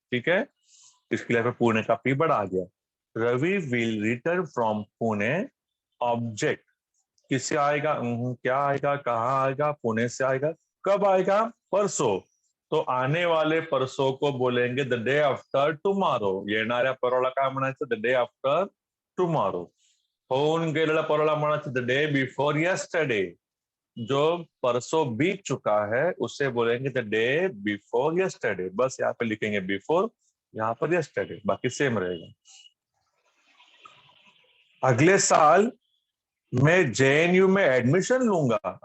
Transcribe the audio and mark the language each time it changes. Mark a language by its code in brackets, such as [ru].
[hi] ठीक है, इसके लिए पुणे का पी बड़ा आ गया। [en] Ravi will return from Pune, [hi] object किससे आएगा, क्या आएगा, कहाँ आएगा, पुणे से आएगा। कब आएगा, परसों, तो आने वाले परसों को बोलेंगे [en] The day after tomorrow. [mr] येणाऱ्या परवाला काय म्हणायचं, [en] The day after tomorrow. [mr] होऊन गेलेला परवाला म्हणायचं [en] The day before yesterday. [hi] जो परसों बीत चुका है उसे बोलेंगे [en] The day before yesterday. [hi] बस यहाँ पे लिखेंगे बिफोर, यहाँ पर यस्टरडे, बाकी सेम रहेगा। अगले साल मैं जेएनयू में एडमिशन लूंगा।